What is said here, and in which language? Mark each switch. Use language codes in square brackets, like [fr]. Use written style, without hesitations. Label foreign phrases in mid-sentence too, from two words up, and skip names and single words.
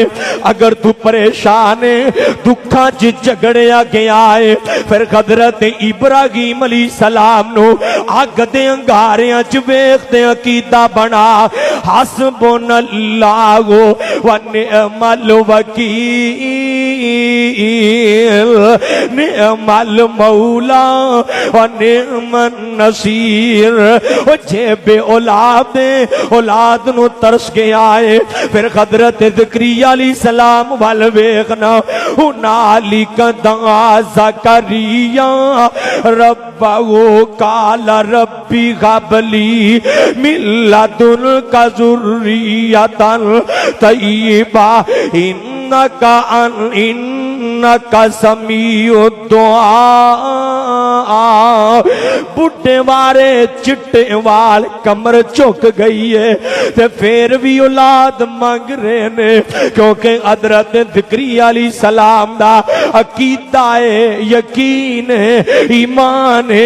[pa] اگر تو پریشان ہے، دکھاں چ جھگڑیا گیا ہے، فیر حضرت ابراہیم علیہ السلام نوں اگ دے انگاریاں چ ویکھدے عقیدہ بنا, [ar] حسبنا الله ونعم الوكيل نعم المولى ونعم النصير. [pa] او جے بے اولاد نوں ترس گیا ہے، فیر حضرت زکریا علیہ السلام وال ویکھنا, [ar] هنالك دعا زكريا ربه قال رب هب لي من لدنك ذرية طيبة إنك سميع الدعاء. [pa] بڈھے وارے چٹے وال کمر جھک گئی ہے، تے فیر بھی اولاد منگ رہے نے، کیونکہ حضرت زکریا علیہ السلام دا عقیدہ ہے، یقین ہے، ایمان ہے.